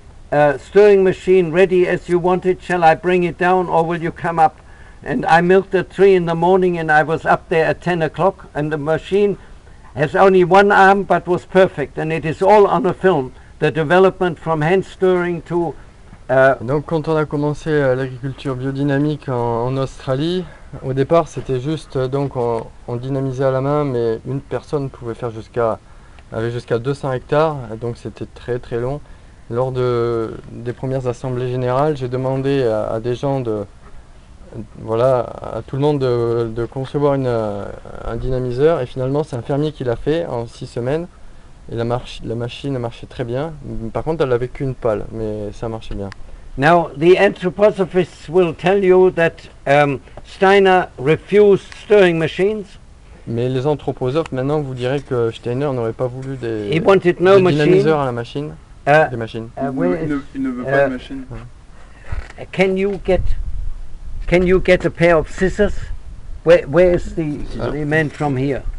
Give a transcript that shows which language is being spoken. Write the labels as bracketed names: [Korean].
[English] Stirring machine ready as you want it, shall I bring it down or will you come up? And I milked at 3 in the morning and I was up there at 10 o'clock, and the machine has only one arm but was perfect, and it is all on a film. The development from hand stirring to [French] Donc quand on a commencé l'agriculture biodynamique en Australie, au départ c'était juste donc on dynamisait à la main, mais une personne pouvait faire avait jusqu'à 200 hectares, donc c'était très très long. Lors des premières assemblées générales, j'ai demandé à des gens à tout le monde de concevoir un dynamiseur, et finalement c'est un fermier qui l'a fait en 6 semaines. Et la machine marchait très bien. Par contre, elle n'avait qu'une pale, mais ça marchait bien. [English] Now, the anthroposophists will tell you that Steiner refused stirring machines. [French] Mais les anthroposophes, maintenant, vous direz que Steiner n'aurait pas voulu [English] He wanted no [French] des [English] machine. [French] dynamiseurs à la machine. Des machines. Il ne veut pas de machine. [English] Can you get a pair of scissors? Where is the man from here?